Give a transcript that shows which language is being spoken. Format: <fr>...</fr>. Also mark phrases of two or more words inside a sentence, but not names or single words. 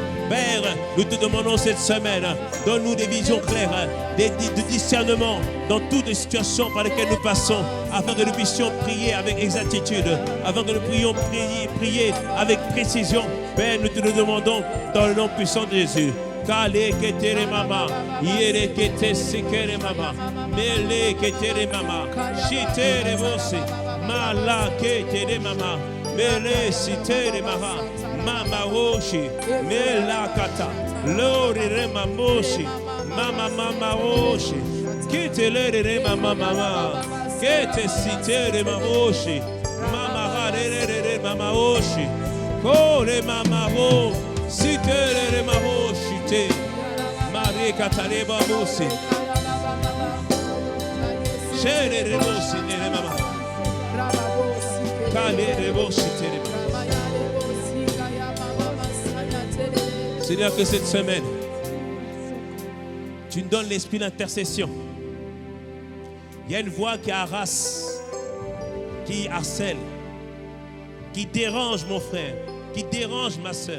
<fr>Père, nous te demandons cette semaine, donne-nous des visions claires, de discernement dans toutes les situations par lesquelles nous passons, afin que nous puissions prier avec exactitude, afin que nous puissions prier avec précision. Père, nous te le demandons dans le nom puissant de Jésus. Kale ketere mama, yere kete sekere mama, mele ketere mama, shitere vose, mala ketere mama, mele sitere mama, mama woshi, mela kata, lori rema moshi, mama woshi, kitele rema mama, kete sitere mama woshi, mama rere mama woshi, kore mama wo, sitere rema woshi. Marie Katareba Mose Seigneur, que cette semaine, tu nous donnes l'esprit d'intercession. Il y a une voix qui harasse, qui harcèle, qui dérange mon frère, qui dérange ma soeur.</fr>